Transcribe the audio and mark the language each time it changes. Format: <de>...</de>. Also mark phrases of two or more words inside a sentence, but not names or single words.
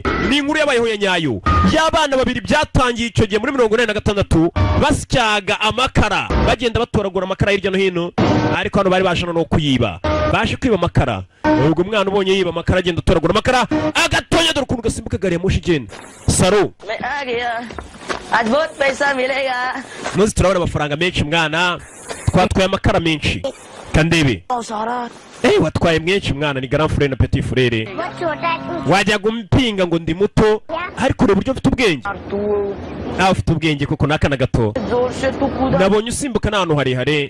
<rw>Ni inkuru yabayeho ya nyayo. Y'abana babiri byatangiye icyo gihe muri 1986 basyaga amakara. Bagenda batoragura amakara hirya no hino. Ariko hano bari bashana no kuyiba. Baje kwiba amakara. Ubwo umwana ubonye yiba amakara agenda atoragura amakara agatonya dore ukuntu gasimbuka gari ya moshi igenda. Saro.</rw> <hi>बहुत पैसा मिलेगा.</hi> <rw>Nozi turabona amafaranga menshi mwana. Twatwaye amakara menshi. Kandebe. Watwaye menshi mwana ni</rw> <fr>grand frère</fr> <rw>na</rw> <fr>petit frère.</fr> <rw>Wajya gumpinga ngo ndi muto ariko ure buryo mfite ubwenge. Ufite ubwenge koko nakana gato. Nabonye usimbuka n'ahantu harehare.</rw>